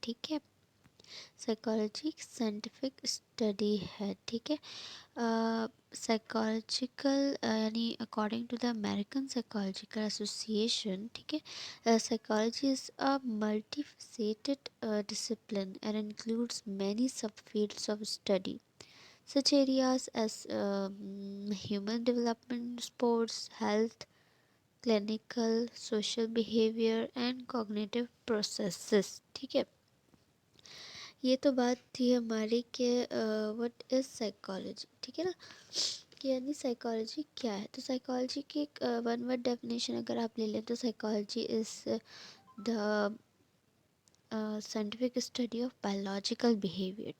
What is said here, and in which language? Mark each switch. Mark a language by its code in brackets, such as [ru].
[hi] ठीक है, साइकोलॉजी एक साइंटिफिक स्टडी है। ठीक है, [en] Psychological यानी according to the American psychological association, ठीक है, psychology is a multifaceted discipline and includes many subfields of study such areas as human development, sports, health, clinical, social behavior and cognitive processes। [hi] ठीक है, ये तो बात थी हमारी कि [en] What is psychology. [hi] ठीक है ना, कि यानी साइकोलॉजी क्या है। तो साइकोलॉजी की एक वन वर्ड डेफिनेशन अगर आप ले लें तो [en] Psychology is the scientific study of biological behaviour.